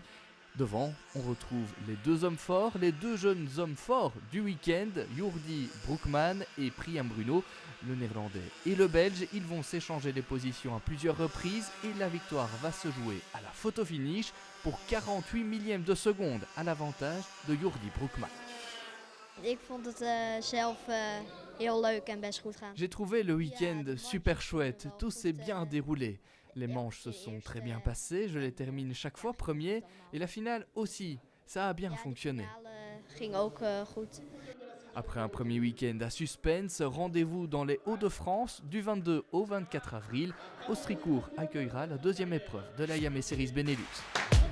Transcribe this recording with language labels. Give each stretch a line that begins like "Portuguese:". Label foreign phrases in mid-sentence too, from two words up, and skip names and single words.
French: Devant, on retrouve les deux hommes forts, les deux jeunes hommes forts du week-end, Jordi Broekman et Priam Bruno. Le néerlandais et le belge, ils vont s'échanger les positions à plusieurs reprises et la victoire va se jouer à la photo finish pour 48 millièmes de seconde à l'avantage de Jordi Broekman.
Dutch: Ik vond het zelf heel leuk en best goed gaan.
French: J'ai trouvé le week-end super chouette, tout s'est bien déroulé. Les manches se sont très bien passées, je les termine chaque fois premier et la finale aussi, ça a bien fonctionné.
Dutch: Ging ook goed.
French: Après un premier week-end à suspense, rendez-vous dans les Hauts-de-France du 22 au 24 avril. Austricourt accueillera la deuxième épreuve de la Yamé Series Benelux.